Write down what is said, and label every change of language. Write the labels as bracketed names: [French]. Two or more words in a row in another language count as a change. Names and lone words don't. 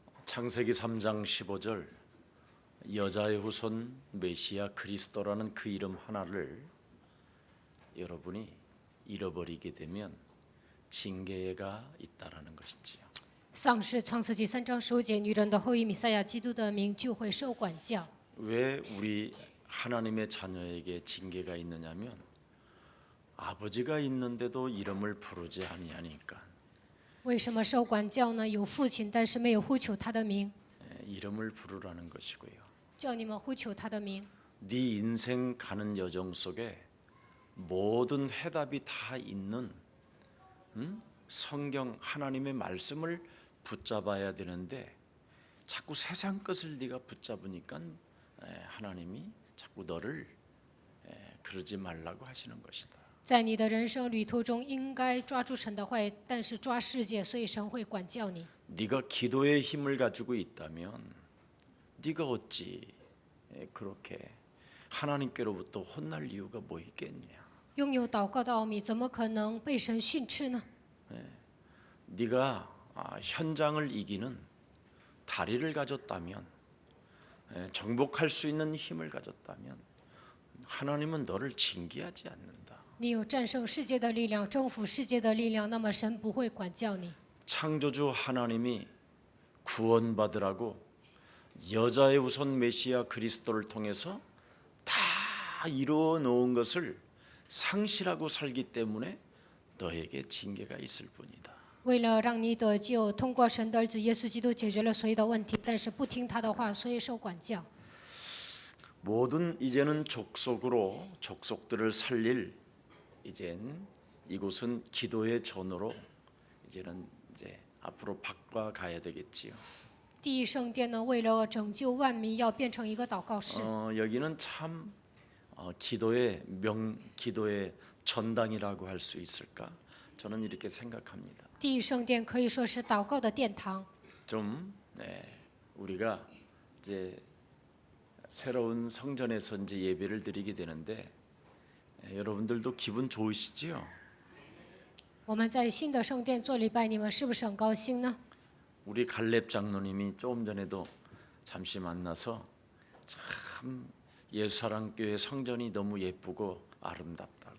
[Korean] 창세기 3장 15절 여자의 후손 메시아 그리스도라는 그 이름 하나를 여러분이 잃어버리게 되면 징계가 있다라는 것이지요. [Chinese] 丧失创世纪3章15节，女人的后裔弥赛亚基督的名就会受管教。 [Korean] 왜 우리 하나님의 자녀에게 징계가 있느냐면 아버지가 있는데도 이름을 부르지 아니하니까 [Chinese] 为什么受管教呢？有父亲，但是没有呼求他的名， [Korean] 이름을 부르라는 것이고요. [Chinese] 叫你们呼求他的名。 [Korean] 네 인생 가는 여정 속에 모든 해답이 다 있는 성경 하나님의 말씀을 붙잡아야 되는데 자꾸 세상 것을 네가 붙잡으니까 하나님이 자꾸 너를 그러지 말라고 하시는 것이다. [Chinese] 在你的人生旅途中，应该抓住神的话，但是抓世界，所以神会管教你。 [Korean] 네가 기도의 힘을 가지고 있다면 네가 어찌 그렇게 하나님께로부터 혼날 이유가 뭐 있겠냐? [Chinese] 拥有祷告的奥秘，怎么可能被神训斥呢？ [Korean] 네가 현장을 이기는 다리를 가졌다면 정복할 수 있는 힘을 가졌다면 하나님은 너를 징계하지 않는다. [Chinese] 你有战胜世界的力量，征服世界的力量，那么神不会管教你。 [Korean] 창조주 하나님이 구원받으라고 여자의 후손 메시아 그리스도를 통해서 다 이루어 놓은 것을 상실하고 살기 때문에 너에게 징계가 있을 뿐이다. [Chinese] 为了让你得救，通过神的儿子耶稣基督解决了所有的问题，但是不听他的话，所以受管教。 [Korean] 모든 이제는 족속으로 족속들을 살릴 이젠 이곳은 기도의 전으로 이제는 이제 앞으로 바꿔가야 되겠지요. [Chinese] 第一圣殿呢，为了拯救万民，要变成一个祷告室。 [Korean] 여기는 참 기도의 전당이라고 할 수 있을까? 저는 이렇게 생각합니다. [Chinese] 第一圣殿可以说是祷告的殿堂。 [Korean] 좀 우리가 이제 새로운 성전에서 이제 예배를 드리게 되는데 여러분들도 기분 좋으시지요? [Chinese] 我们在新的圣殿做礼拜，你们是不是很高兴呢？ [Korean] 우리 갈렙 장로님이 조금 전에도 잠시 만나서 참 예수사랑교회 성전이 너무 예쁘고 아름답다고.